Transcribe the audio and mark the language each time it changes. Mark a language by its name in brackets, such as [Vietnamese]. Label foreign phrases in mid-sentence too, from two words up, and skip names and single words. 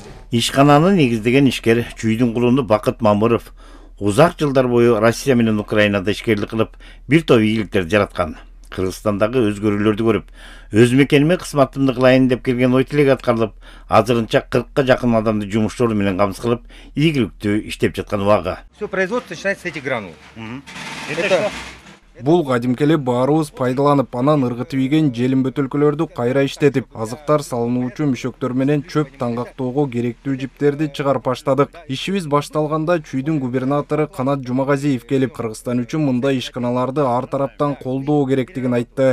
[Kyrgyz] Ишкананы негиздеген ишкер чүйдүн кулуну Бакыт Мамыров узак жылдар бою Россия менен Украинада ишкерлик кылып, бир топ ийгиликтерди жараткан. Кыргызстандагы өзгөрүүлөрдү көрүп, өз мекениме кызматымды кылайын деп келген ой тилек аткарылып, азырынча 40ка жакын адамды жумуштор менен камсыз кылып, ийгиликтүү иштеп жаткан убагы. [Russian] Все производство начинается с этих гранул. [Kyrgyz] Бул кадимкеле баарыбыз пайдаланып, анан ыргытып ийген желим бөтөлкөлөрдү кайра иштетип, азыктар салынуучу мүшөктөр менен чөп таңгактоого керектүү жиптерди чыгарып баштадык. Ишибиз башталганда чүйдүн губернатору Канат Жумагазиев келип, Кыргызстан үчүн мындай ишканаларды ар тараптан колдоо керектигин айтты.